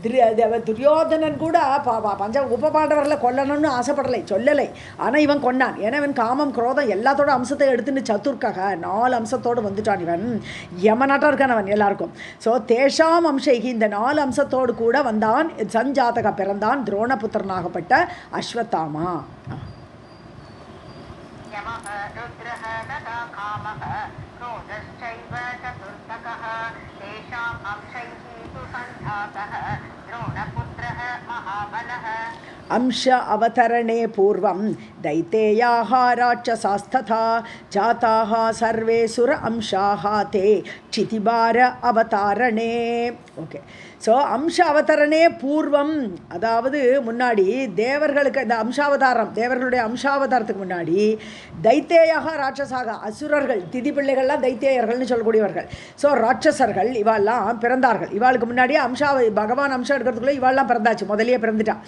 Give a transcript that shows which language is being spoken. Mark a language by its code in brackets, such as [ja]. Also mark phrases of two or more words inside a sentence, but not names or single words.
[ta] துரியோதனன் கூட உப பாண்டவர்களை கொல்லணும்னு ஆசைப்படலை, சொல்லலை. ஆனால் இவன் கொன்னான். ஏன்னா இவன் காமம் குரோதம் எல்லாத்தோட அம்சத்தை எடுத்துன்னு சத்துர்க்காக 4 அம்சத்தோடு வந்துட்டான். இவன் யமனாட்டம் இருக்கான் அவன் எல்லாருக்கும். ஸோ [sa] तेषाम् अंशैः [ta] இந்த 4 அம்சத்தோடு கூட வந்தான். சஞ்சாதக பிறந்தான் துரோணபுத்திரனாகப்பட்ட அஸ்வத்தாமா. [sa] अंश अवतरणे पूर्वं दैतेयाः राक्षसास्तथा जाताः सर्वे सुर अंशाः ते क्षितिभार अवतारणे. [ta] ஓகே, ஸோ [sa] अंश अवतरणे पूर्वम्, [ta] அதாவது முன்னாடி தேவர்களுக்கு இந்த அம்சாவதாரம், தேவர்களுடைய அம்சாவதாரத்துக்கு முன்னாடி [sa] दैतेयाः राक्षसाः [ta] அசுரர்கள், திதி பிள்ளைகள்லாம் தைத்தேயர்கள்னு சொல்லக்கூடியவர்கள். ஸோ ராட்சசர்கள் இவாள்லாம் பிறந்தார்கள். இவாளுக்கு முன்னாடியே பகவான் அம்சம் எடுக்கிறதுக்குள்ளே இவாள்லாம் பிறந்தாச்சு, முதலியே பிறந்துட்டான்.